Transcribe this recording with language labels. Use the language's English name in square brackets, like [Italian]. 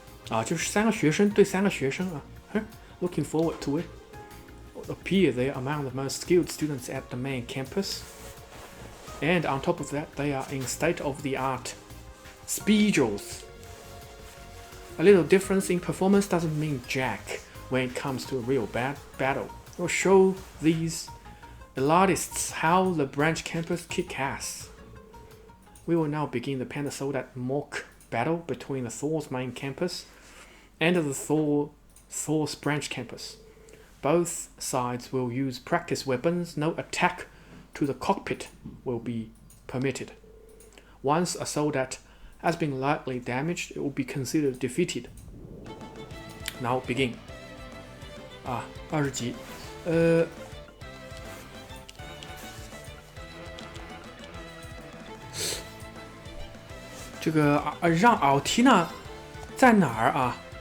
[Chinese] 啊，就是三个学生对三个学生啊。 [English] Looking forward to it. Appear they are among the most skilled students at the main campus. And on top of that, they are in state-of-the-art speedos. A little difference in performance doesn't mean jack when it comes to a real battle. We'll show these elitists how the branch campus kick ass. We will now begin the Panda Soldat mock battle between the Thor's main campus and the Thor's branch campus. Both sides will use practice weapons. No attack to the cockpit will be permitted. Once a soldat has been lightly damaged, it will be considered defeated. Now begin. [Chinese] 啊，20级，这个让奥缇娜在哪儿啊？